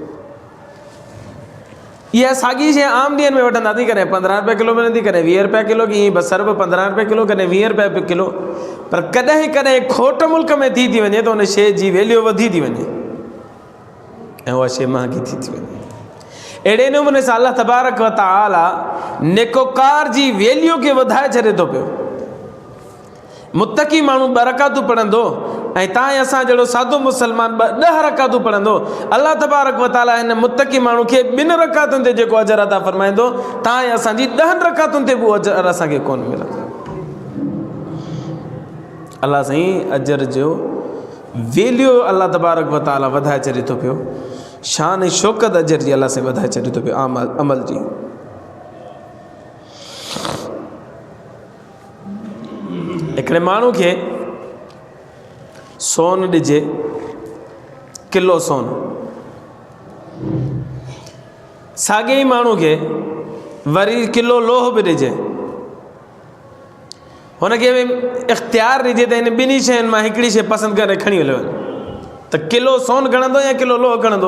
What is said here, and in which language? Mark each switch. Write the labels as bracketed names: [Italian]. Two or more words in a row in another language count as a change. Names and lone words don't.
[Sindhi] इहा साॻी शइ आम ॾींहंनि में वठंदासीं, कॾहिं 15 रुपया किलो मिलंदी, कॾहिं 20 रुपया किलो, की ईअं बसर बि 15 रुपया किलो, कॾहिं 20 रुपया किलो। पर कॾहिं कॾहिं खोट मुल्क में थी वञे त उन शइ जी वैल्यू वधी थी वञे ऐं उहा शइ महांगी थी वञे। अहिड़े नमूने सां अल्लाह [Arabic] تبارك و تعالى [Sindhi] नेकोकार जी वैल्यू खे वधाए छॾे थो पियो। मुत्तक़ी माण्हू 2 रकातूं पढ़ंदो ऐं तव्हां असां जहिड़ो सादो मुसलमान 10 रकातूं पढ़ंदो, अल्लाह [Arabic] تبارك و تعالى [Sindhi] हिन मुत्तक़ी माण्हू खे 2 रकातुनि ते जेको अजर अता फरमाईंदो, तव्हां असांजी 10 रकातुनि ते उहो अजर असांखे कोन मिलंदो। अल्लाह साईं अजर जो वैल्यू अल्लाह [Arabic] تبارك و تعالى [Sindhi] वधाए छॾे थो पियो, शान ऐं शौक़त अजर जी अल्लाह साईं वधाए छॾे थो पियो अमल जी। हिकिड़े माण्हू खे सोन ॾिजे, किलो सोन, साॻे ई माण्हू खे वरी किलो लोह बि ॾिजे, हुनखे इख़्तियार ॾिजे त हिन ॿिन्ही शयुनि मां हिकिड़ी शइ पसंदि करे खणी हलियो वञे, त किलो सोन खणंदो या किलो लोह खणंदो?